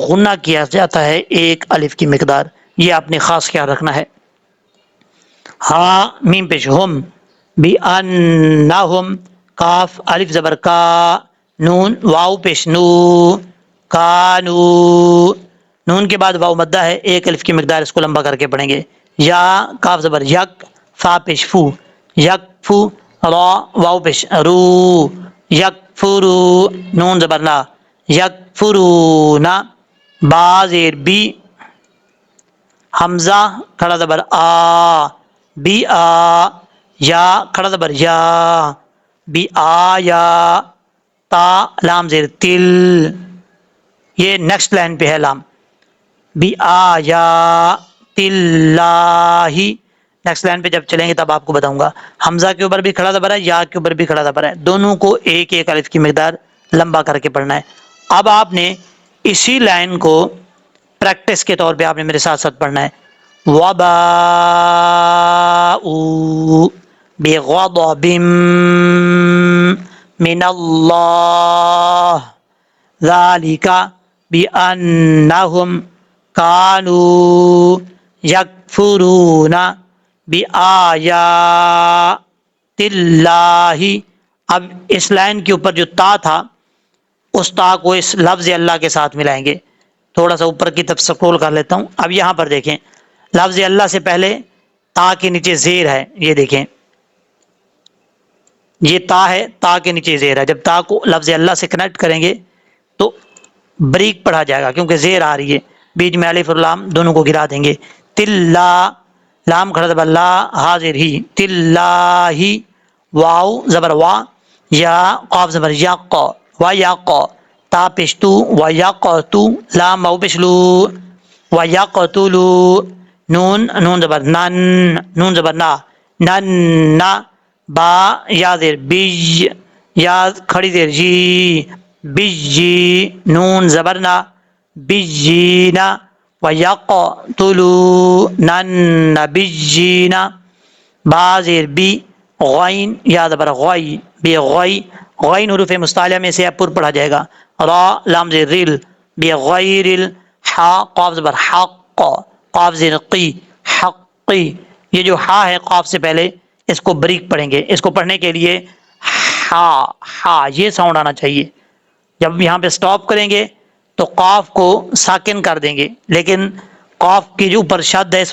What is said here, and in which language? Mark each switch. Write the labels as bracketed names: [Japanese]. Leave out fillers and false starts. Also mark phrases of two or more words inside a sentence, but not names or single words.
[Urdu] غنہ کیا جاتا ہے ایک الف کی مقدار، یہ آپ نے خاص خیال رکھنا ہے، ہاں میم پیش ہم، بی انہم، کاف الف زبر کا، نون واو پیش نو، کانو، نون کے بعد واو مدہ ہے، ایک الف کی مقدار، اس کو لمبا کر کے پڑھیں گے، یا کاف زبر یک، فا پیش فو، یک فو، را واو پیش رو، یک فرو، نون زبر نا، یک فرونا، با زیر بی، حمزہ کھڑا زبر آ، بی آ، یا کھڑا زبر یا، بی آیا، تا لام زیر تل، یہ [English] next line [Urdu] پہ ہے لام، بی آیا تلّاہی، [English] next line [Urdu] پہ جب چلیں گے تب آپ کو بتاؤں گا، حمزہ کے اوپر بھی کھڑا زبر ہے، یا کے اوپر بھی کھڑا زبر ہے، دونوں کو ایک ایک الف کی مقدار لمبا کر کے پڑھنا ہے، اب آپ نے اسی لائن کو پریکٹس کے طور پہ آپ نے میرے ساتھ ساتھ پڑھنا ہے، [Arabic] وَبَاءُوا بِغَضَبٍ مِّنَ اللَّهِ ذَلِكَ بِأَنَّهُمْ كَانُوا يَكْفُرُونَ بِآيَاتِ اللَّهِ، [Urdu] اب اس لائن کے اوپر جو تا تھا اس تا کو اس لفظ اللہ کے ساتھ ملائیں گے، تھوڑا سا اوپر کی طرف سکرول کر لیتا ہوں، اب یہاں پر دیکھیں لفظ اللہ سے پہلے تا کے نیچے زیر ہے، یہ دیکھیں یہ تا ہے، تا کے نیچے زیر ہے، جب تا کو لفظ اللہ سے کنیکٹ کریں گے تو بریک پڑھا جائے گا کیونکہ زیر آ رہی ہے، بیچ میں الف اور لام دونوں کو گرا دیں گے، تلا، لام کھڑا زبر لا، حاضر ہی، تلاہی، واو زبر وا، یا قاف زبر یا قا، و یا قا، تا پشتو، و یا قاتو، لام واو پشلو، و یا قتلو، نون نون زبر نن، نون زبر نا، نن نا، با یا زیر بیج، یا کھڑی زیر جی، بیجی، نون زبرنا، بیجینا، و یقتلونن نبیجینا، با زیر بی، غین یا زبر غی، بی غی، غین حروف مستعلیہ میں سے اب پر پڑھا جائے گا، را لام زیر ریل، بی غیر حا، قاف زبر حق، قاف زیر قی، حقی، یہ جو ہا ہے قاف سے پہلے اس کو بریک پڑھیں گے، اس کو پڑھنے کے لیے ہا، ہا یہ ساؤنڈ آنا چاہیے، جب یہاں پہ سٹاپ کریں گے تو قاف کو ساکن کر دیں گے، لیکن قاف کی جو اوپر شد ہے اس